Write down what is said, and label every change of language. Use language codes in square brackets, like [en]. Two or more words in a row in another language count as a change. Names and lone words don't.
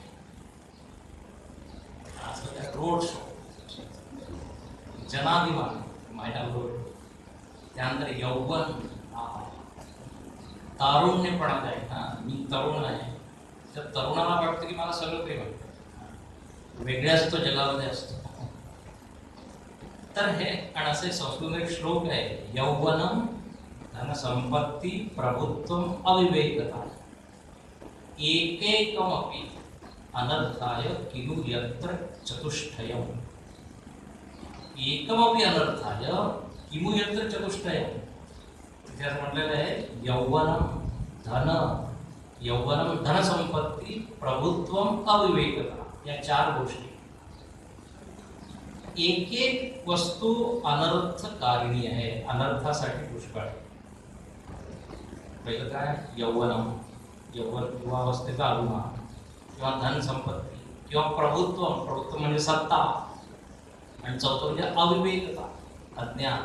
[en] road show, [mr] जनाभिमान माझ्या बरोबर. त्यानंतर यौवन, तारुण्यपणात आहे. मी तरुण आहे. त्या तरुणाला वाटतं की मला सगळं काही वाटतं, वेगळ्याच तो जगामध्ये असतो. तर हे आणि असे संस्कृत एक श्लोक आहे, [sa] यौवनम धनसंपत्ती प्रभुत्वम अविवेकता एकेकमपि अनर्थाय किनु यत्र चतुष्टयम. एकमपि अनर्थाय किमु यत्र चतुष्टयम. [mr] तिथे असं म्हटलेलं आहे, [sa] यौवनम धनसंपत्ती प्रभुत्वम अविवेकता, [mr] या 4 गोष्टी. एक एक वस्तू अनर्थकारिणी आहे, अनर्थासाठी पुष्कळ आहे. पहिलं काय, यौवन किंवा अवस्थेचा अभिमान, किंवा धनसंपत्ती, किंवा प्रभुत्व म्हणजे सत्ता, आणि चौथं म्हणजे अविवेकता, अज्ञान.